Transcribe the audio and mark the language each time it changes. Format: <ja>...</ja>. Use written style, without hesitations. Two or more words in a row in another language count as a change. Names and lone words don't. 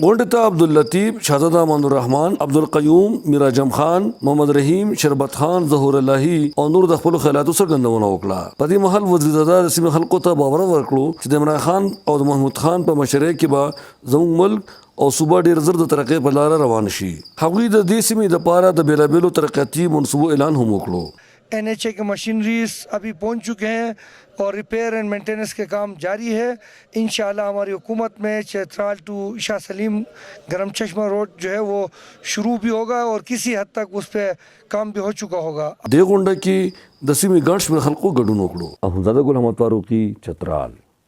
<ps>غونډې ته عبداللطیف، شاهزاده امان الرحمن، عبدالقیوم، میر اعظم خان، محمد رحیم، شربت خان، ظهور اللهي او نور د خپلو خیالاتو څرګندونه وکړه. په دې مهال وزیرزاده د سیمې خلکو ته باور ورکړو چې د عمران خان او د محمود خان په مشرۍ کې به زموږ ملک او صوبه ډیر زر د ترقۍ په لاره روان شي. هغوی د دې سیمې دپاره د بیلابیلو ترقیاتي منصوبو اعلان هم وکړو.</ps> <ur>NHA کے مشینریز ابھی پہنچ چکے ہیں اور</ur> <en>repair and maintenance</en> <ur>کے کام جاری ہے. انشاءاللہ ہماری حکومت میں چترال ٹو شاہ سلیم گرم چشمہ روڈ جو ہے وہ شروع بھی ہوگا اور کسی حد تک اس پر کام بھی ہو چکا ہوگا.</ur> <ps>दे غونډه کې د سیمې ګڼ شمېر خلکو ګډون وکړو. اخندزاده ګل احمد فاروقي، چترال.</ps>